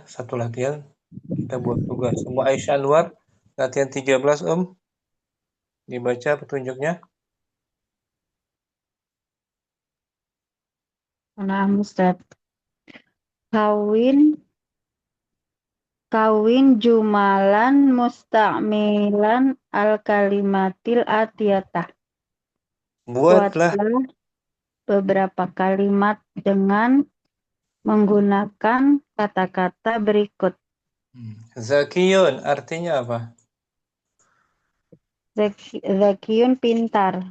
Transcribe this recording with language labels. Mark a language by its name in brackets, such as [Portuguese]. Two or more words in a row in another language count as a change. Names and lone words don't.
[Indonesian] Satu latihan kita buat tugas. Semua Aisyah Anwar latihan 13 dibaca petunjuknya. Nah, Ustaz. [Arabic] كوّن كوّن جملًا مستعملًا الكلماتِ الآتيةَ. [Indonesian] Buatlah Buatlah beberapa kalimat dengan menggunakan kata-kata berikut. Zakiyun artinya apa? Zakiyun pintar.